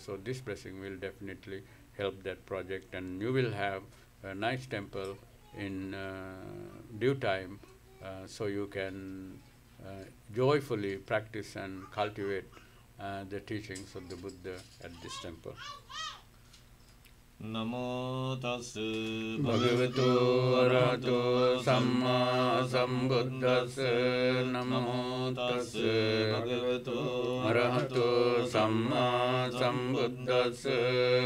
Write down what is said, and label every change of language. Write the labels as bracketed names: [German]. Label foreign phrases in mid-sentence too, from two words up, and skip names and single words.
[English] So this blessing will definitely help that project, and you will have a nice temple in due time, so you can joyfully practice and cultivate the teachings of the Buddha at this temple. [Pali] Namo tassa Bhagavato arahato samma sambuddhassa. Namo tassa Bhagavato arahato samma sambuddhassa.